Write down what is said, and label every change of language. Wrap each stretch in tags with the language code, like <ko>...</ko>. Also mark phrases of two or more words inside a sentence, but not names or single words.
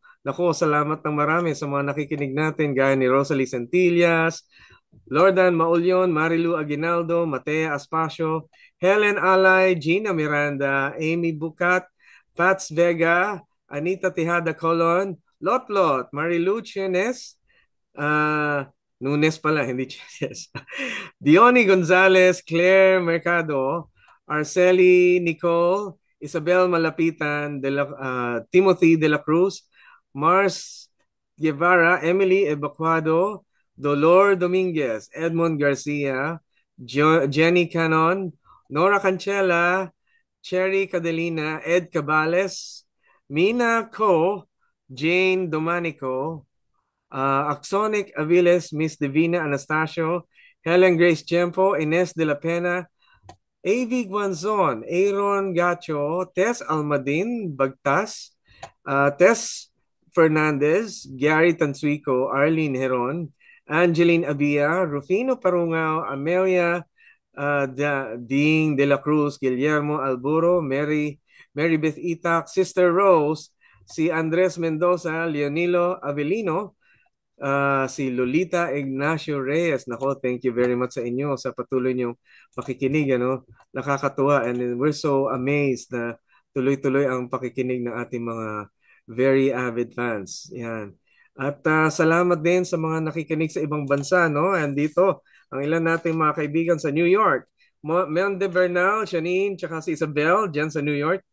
<tl>Naku, salamat ng marami sa mga nakikinig natin, gaya ni Rosalie Centillas, Lordan Maulyon, Marilu Aguinaldo, Matea Aspacio, Helen Alay, Gina Miranda, Amy Bucat, Pats Vega, Anita Tejada Colon, Lotlot, Marilu Chienes, Nunes pala, hindi Chienes. Diony Gonzalez, Claire Mercado, Arceli Nicole, Isabel Malapitan, Timothy De La Cruz, Mars Guevara, Emily Evacuado, Dolor Dominguez, Edmond Garcia, Jenny Canon, Nora Cancela, Cherry Cadelina, Ed Cabales, Mina Co, Jane Domanico, Axonic Aviles, Miss Divina Anastasio, Helen Grace Tiempo, Ines de la Pena, A.V. Guanzon, Aaron Gacho, Tess Almadin Bagtas, Tess Fernandez, Gary Tansuico, Arlene Heron, Angeline Abia, Rufino Parungaw, Amelia Ding de la Cruz, Guillermo Alburo, Mary Beth Itak, Sister Rose, si Andres Mendoza, Leonilo Avelino, si Lolita Ignacio Reyes. Nako,</tl> <en>thank you very much</en> <tl>sa inyo sa patuloy niyong pakikinig. Nakakatuwa</tl> <en>and we're so amazed</en> <tl>na tuloy-tuloy ang pakikinig ng ating mga</tl> <en>very avid fans.</en> <tl>Yan. At salamat din sa mga nakikinig sa ibang bansa. And dito, ang ilan nating mga kaibigan sa New York. Mel de Bernal, Janine, tsaka si Isabel dyan sa New York.</tl>